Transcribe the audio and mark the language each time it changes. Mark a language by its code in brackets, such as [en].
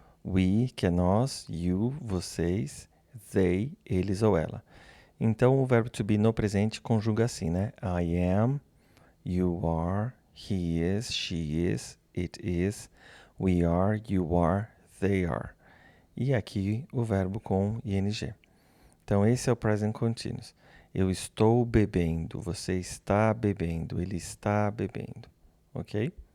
[pt] We, que é nós, you, vocês, they, eles ou ela. Então, o verbo to be no presente conjuga assim, né? [en] I am, you are, he is, she is, it is, we are, you are, they are. [pt] E aqui o verbo com ing. Então, esse é o present continuous. Eu estou bebendo, você está bebendo, ele está bebendo. Ok?